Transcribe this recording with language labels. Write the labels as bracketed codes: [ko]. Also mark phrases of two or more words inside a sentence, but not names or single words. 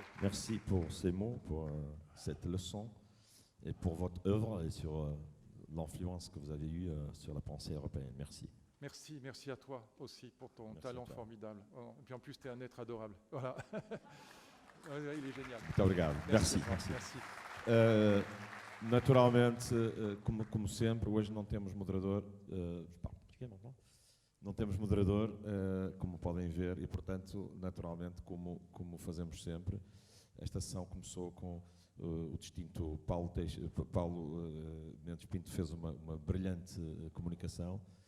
[fr] Merci pour ces mots, pour cette leçon et pour votre œuvre et sur l'influence que vous avez eue sur la pensée européenne. Merci. Merci à toi aussi pour ton talent formidable. Et puis en plus, tu es un être adorable. Voilà. Il est génial. [pt] Muito obrigado. Merci. Naturalmente, como sempre, hoje não temos moderador. Não temos moderador, como podem ver, e portanto, naturalmente, como fazemos sempre, esta sessão começou com o distinto Paulo Mendes Pinto fez uma brilhante comunicação.